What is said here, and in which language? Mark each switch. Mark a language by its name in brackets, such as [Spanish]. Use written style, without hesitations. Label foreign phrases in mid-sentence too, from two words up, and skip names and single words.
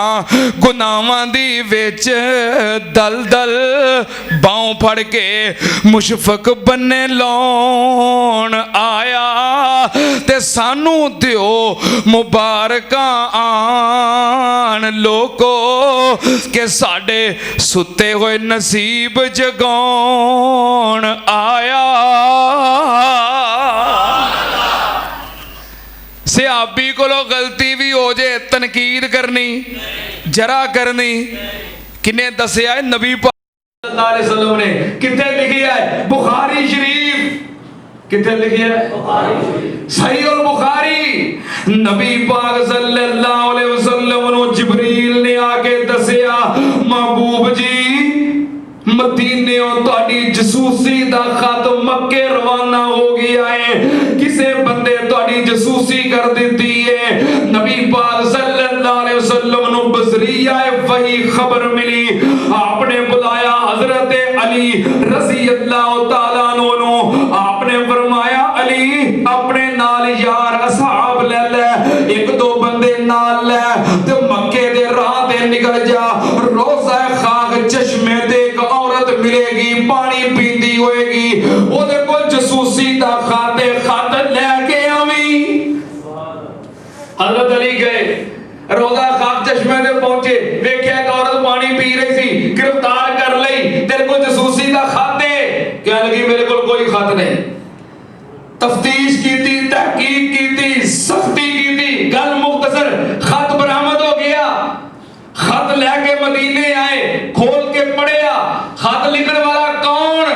[Punjabi] گناہاں دی وچ دلدل باہوں پھڑ کے مشفق بنے لون آیا، تے سانوں دیو مبارکاں آن لوکو کے ساڈے ستے ہوئے نصیب جگاؤن آیا. صحابی کولوں غلطی وی ہو جائے تنقید کرنی، ذرا کرنی. کنے دسیا ہے نبی پاک [Arabic] صلى الله عليه وسلم [Punjabi] نے، کتھے لکھیا ہے بخاری شریف، کتھے لکھیا ہے صحیح اور بخاری. نبی پاک [Arabic] صلى الله عليه وسلم [Punjabi] نوں جبریل نے آکے دسیا، محبوب جی مدینے تہاڈی جاسوسی دا خط مکے روانہ ہو گیا ہے، کسے بندے تہاڈی جاسوسی کر دی ہے. نبی پاک [Arabic] صلى الله عليه وسلم [Punjabi] نوں بذریعہ وحی خبر ملی، آپنے بلایا حضرت علی [Arabic] رضي الله تعالى عنه, [Punjabi] آپنے فرمایا علی اپنے نال یار اصحاب لے لے، ایک دو بندے نال لے، تے مکے دے راہ تے نکل جا، روضہ خاک چشمے تے ملے گی، پانی پیندی ہوئے گی، اودے کول جاسوسی دا خط لے کے آویں. حضرت علی گئے، روضہ خاک چشمے تے پہنچے، ویکھیا ایک عورت [Urdu] پانی پی رہی تھی, [Punjabi] گرفتار کر لئی, [Urdu] تیرے کو [Punjabi] جاسوسی دا خط ہے? [Urdu] کہہ لگی میرے کو کوئی خط نہیں۔ تفتیش کی تھی، تحقیق کی تھی، سختی کی تھی، گل مختصر، خط برآمد ہو گیا. [Punjabi] خط لے کے مدینے آئے، کھول کے پڑھیا، خط لکھن والا کون?